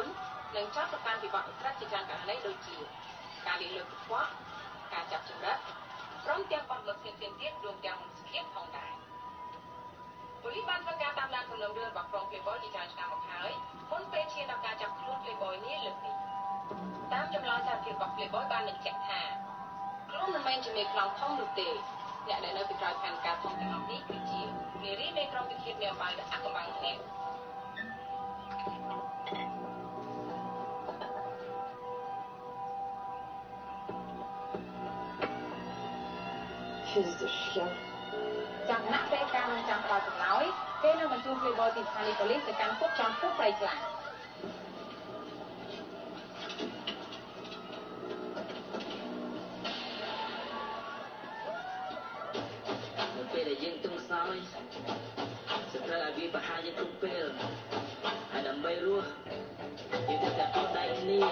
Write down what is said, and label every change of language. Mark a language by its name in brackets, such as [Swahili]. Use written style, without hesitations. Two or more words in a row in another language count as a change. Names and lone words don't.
[Khmer] និងចោទប្រកាន់ពីបទឧក្រិដ្ឋជាច្រើនករណីដូចជាការលាងលើកកខ្វក់ការចាប់ចម្រិតព្រមទាំងបទល្មើសផ្សេងៗទៀតរួមទាំងមន្តស្គាបផងដែរប៉ូលីសបានធ្វើការតាមដានសំណុំរឿងរបស់ក្រុម Playboy ជាច្រើនឆ្នាំមកហើយមុនពេលឈានដល់ការចាប់ខ្លួន Playboy នេះលើកនេះតាមចម្លើយសារភាពរបស់ Playboy បានបញ្ជាក់ថាខ្លួនមិនមែនជាមេខ្លោងធំនោះទេអ្នកដែលនៅពីក្រោយផែនការធំទាំងអស់នេះគឺជានារីនៃក្រុមវិធាននាងបាយដ៏អាថ៌កំបាំងគ្នា [English] She's the chef. [Khmer] ចាំគណៈពេលការនឹងចាំផ្ដល់ចម្លើយគេនឹងបញ្ជូន Playboy ពីស្ថានីយប៉ូលីសទៅកាន់គុកចំពោះព្រៃខ្លា ពេលដែលយើងទុំសោយស្ទើរឲ្យវាប្រហារយើងគ្រប់ពេលហើយដើម្បីរស់យើងត្រូវតែទល់ដៃគ្នា